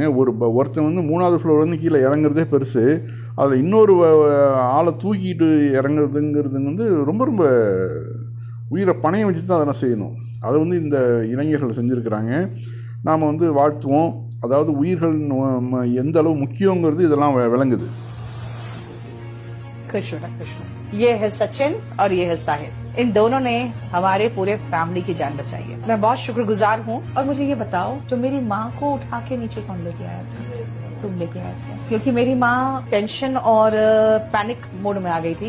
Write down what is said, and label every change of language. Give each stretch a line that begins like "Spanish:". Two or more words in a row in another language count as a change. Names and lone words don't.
Tamil: ஒருத்தன் வந்து 3வது ஃப்ளோர்லேருந்து கீழே இறங்குறதே பெருசு, அதில் இன்னொரு ஆளை தூக்கிட்டு இறங்குறதுங்கிறது வந்து ரொம்ப ரொம்ப உயிரை பணையம் வச்சு தான் அதெல்லாம் செய்யணும். அதை வந்து இந்த இளைஞர்கள் செஞ்சுருக்கிறாங்க. நாம் வந்து வாழ்த்துவோம். அதாவது உயிர்கள் எந்த அளவு முக்கியங்கிறது இதெல்லாம் விளங்குது.
Hindi: ये है सचिन और ये है साहिब. इन दोनों ने हमारे पूरे फैमिली की जान बचाई है. मैं बहुत शुक्रगुजार हूँ. और मुझे ये बताओ, जो मेरी माँ को उठा के नीचे कौन लेके आया था? तुम लेके आए थे. क्योंकि मेरी माँ टेंशन और
English: panic mode
Hindi: में आ गई थी.